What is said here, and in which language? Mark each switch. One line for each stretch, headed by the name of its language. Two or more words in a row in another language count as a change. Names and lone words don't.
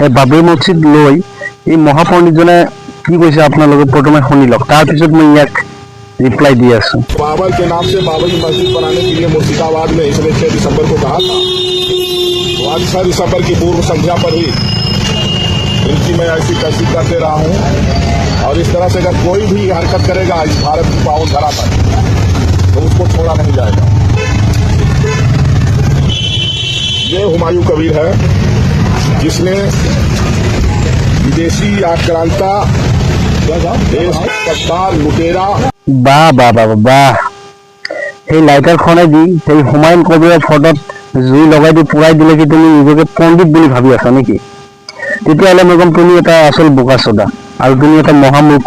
Assamese: বাবৰি মছজিদ লৈ এই মহাপণ্ডিতজনে কি কৈছে আপোনালোকে প্ৰথমে শুনি লওক, তাৰপিছত মই ইয়াক
Hindi: रिप्लाई दिया। बाबर के नाम से बाबरी मस्जिद बनाने के लिए मुर्शिदाबाद में इसने 6 दिसंबर को कहा था। तो आज 6 दिसंबर की पूर्व संध्या पर ही इनकी मैं ऐसी तैसी करते रहा हूँ। और इस तरह से अगर कोई भी हरकत करेगा इस भारत की पावन धरा पर तो उसको छोड़ा नहीं जाएगा। ये हुमायूं कबीर है जिसने विदेशी आक्रांता
Assamese: বাহ বাহ বাহ বাহ, সেই লাইটাৰখনে দি সেই হুমায়ুন কবিৰৰ ফটোত জুই লগাই দি পুৰাই দিলে কি তুমি নিজকে পণ্ডিত বুলি ভাবি আছা নেকি? তেতিয়াহ'লে মই ক'ম তুমি এটা আচল বোকা চোদা আৰু তুমি এটা মহামূৰ্খ।